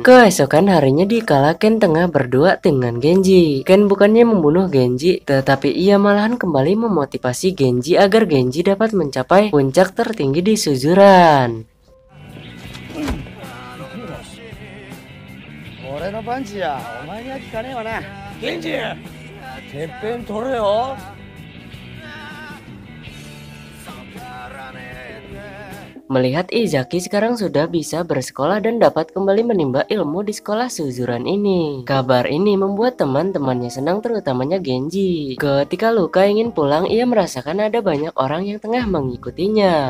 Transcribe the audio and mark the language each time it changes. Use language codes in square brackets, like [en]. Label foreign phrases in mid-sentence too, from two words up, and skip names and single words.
[id] Keesokan harinya dikala Ken tengah berdua dengan Genji, Ken bukannya membunuh Genji, tetapi ia malahan kembali memotivasi Genji agar Genji dapat mencapai puncak tertinggi di Suzuran. [ja] パンチやお前には効かねえわな。源氏、てっぺん取れよ。 [id] Melihat Izaki sekarang sudah bisa bersekolah dan dapat kembali menimba ilmu di sekolah Suzuran ini. Kabar ini membuat teman-temannya senang, terutamanya Genji. Ketika Luka ingin pulang, ia merasakan ada banyak orang yang tengah mengikutinya.